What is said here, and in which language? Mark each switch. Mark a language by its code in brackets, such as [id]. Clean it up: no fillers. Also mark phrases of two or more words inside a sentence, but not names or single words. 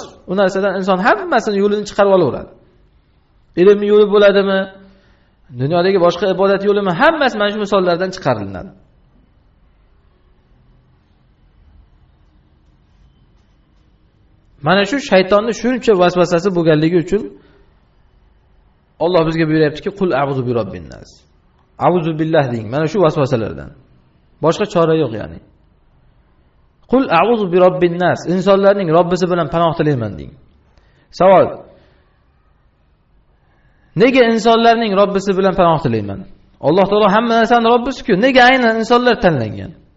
[uz] U narsadan inson hammasini yo'lini chiqarib olaveradi. Ilm yo'li bo'ladimi, dunyodagi boshqa ibodat yo'limi, hammasi mana shu misollardan chiqariladi. Mana shu shaytonning shuncha vasvasasi bo'lganligi uchun Alloh bizga buyuryaptiki, [ar] قل أعوذ برب الناس. أعوذ بالله deng. [uz] Mana shu vasvasalardan. Boshqa chora yo'q ya'ni. [ar] قل أعوذ برب الناس. [uz] Insonlarning Robbisi bilan panoh tilayman deng. Savol: nega insonlarning Robbisi bilan panoh tilayman? Alloh taolo hamma narsaning Robbisi-ku. Nega aynan insonlar tanlangan?